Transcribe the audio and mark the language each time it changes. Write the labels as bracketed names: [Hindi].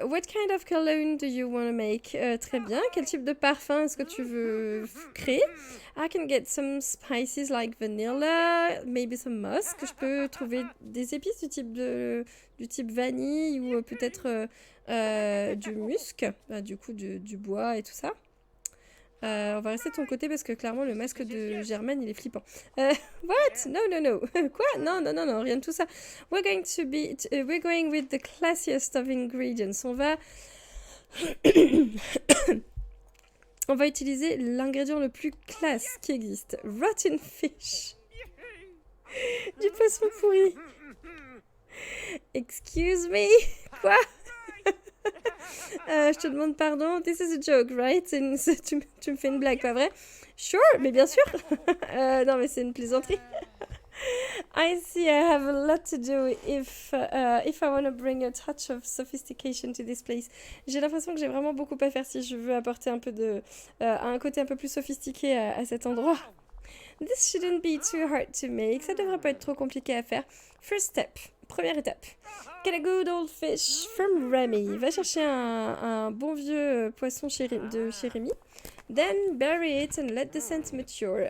[English] What kind of cologne do you want to make? [French] Très bien. Quel type de parfum est-ce que tu veux créer? [English] I can get some spices like vanilla, maybe some musk. [French] Je peux trouver des épices du type vanille ou peut-être du musc. Du coup, du bois et tout ça. On va rester de ton côté parce que clairement le masque de Germaine il est flippant. [English] What? No, no, no. [French] Quoi? Non, non, non, non, rien de tout ça. [English] We're going with the classiest of ingredients. [French] On va utiliser l'ingrédient le plus classe qui existe. [English] Rotten fish. [French] Du poisson pourri. [English] Excuse me. Quoi? [French] Je te demande pardon. [English] This is a joke, right? [French] Tu me fais une blague, pas vrai? Sure, mais bien sûr. Non, mais c'est une plaisanterie. [English] I see I have a lot to do if I want to bring a touch of sophistication to this place. [French] J'ai l'impression que j'ai vraiment beaucoup à faire si je veux apporter un peu un côté un peu plus sophistiqué à cet endroit. [English] This shouldn't be too hard to make. [French] Ça devrait pas être trop compliqué à faire. [English] First step. [French] Première étape. [English] Get a good old fish from Remy. [French] Va chercher un bon vieux poisson de chez Rémi. [English] Then bury it and let the scent mature.